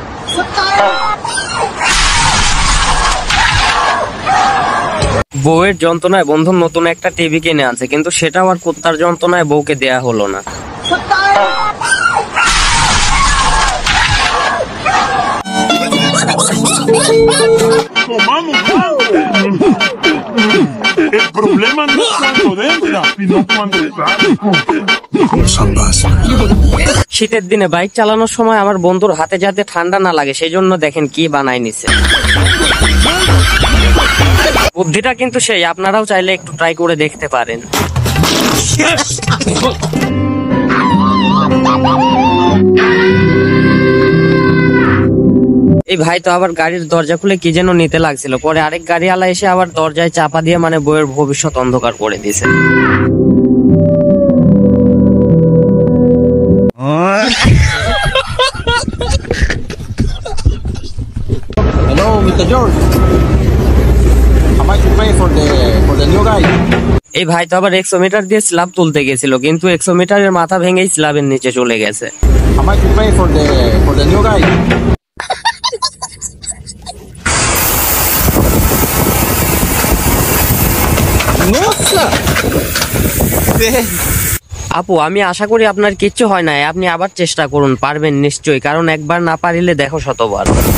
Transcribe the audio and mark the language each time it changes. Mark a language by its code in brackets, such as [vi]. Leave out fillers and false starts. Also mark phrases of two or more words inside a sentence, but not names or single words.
[bn] বউয়ের যন্ত্রণায় বন্ধু নতুন একটা টিভি কিনে আনছে, কিন্তু সেটা আবার কুত্তার যন্ত্রণায় বউকে দেয়া হলো না। [es] El problema no es cuando entra, sino cuando sale. [bn] শীতের দিনে বাইক চালানোর সময় আমার বন্ধুর হাতে যাতে ঠান্ডা না লাগে সেই জন্য দেখেন কি বানাই নিছে। বুদ্ধিটা কিন্তু সেই, আপনারাও চাইলে একটু ট্রাই করে দেখতে পারেন। এই ভাই তো আবার গাড়ির দরজা খুলে কি যেন নিতে লাগছিল, পরে আরেক গাড়িওয়ালা এসে আবার দরজায় চাপা দিয়ে মানে বইয়ের ভবিষ্যৎ অন্ধকার করে দিয়েছে। [en] Hello, Mr. George. How much you pay for the new guy? [bn] এই ভাই তো আবার 100 মিটার দিয়ে স্ল্যাব তুলতে গেছিল, কিন্তু 100 মিটারের মাথা ভেঙেই স্ল্যাবের নিচে চলে গেছে। [en] How much you pay for the new guy? [bn] আপু, আমি আশা করি আপনার কিচ্ছু হয় নাই, আপনি আবার চেষ্টা করুন, পারবেন নিশ্চয়ই, কারণ একবার না পারিলে দেখো শতবার।